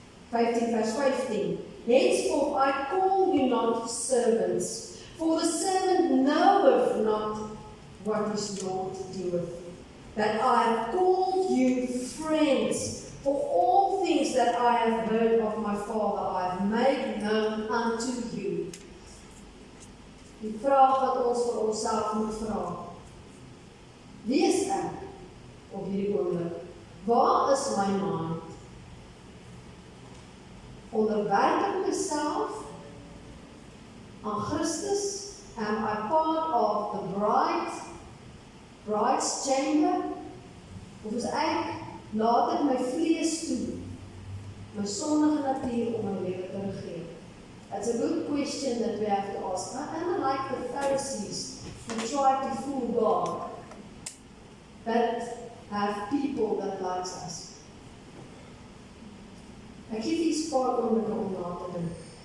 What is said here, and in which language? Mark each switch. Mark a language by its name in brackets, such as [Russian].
[English] 15 verse 15, henceforth I call you not servants, for the servant knoweth not what his Lord doeth. But I have called you friends, for all things that I have heard of my Father I have made known unto you. [Afrikaans] Die vraag wat ons vir onsself moet vra. Wie is ek op hierdie oomblik? Waar is my mind? Onderwerp ek myself aan Christus? [English] Am I part of the bride's chamber? [Afrikaans] Of is ek, laat ek my vlees toe, my sondige natuur om my lewe te regeer? [English] That's a good question that we have to ask. Am I like the Pharisees who try to fool God, but have people that likes us? [Afrikaans] Ek gee die spaar om na te dink.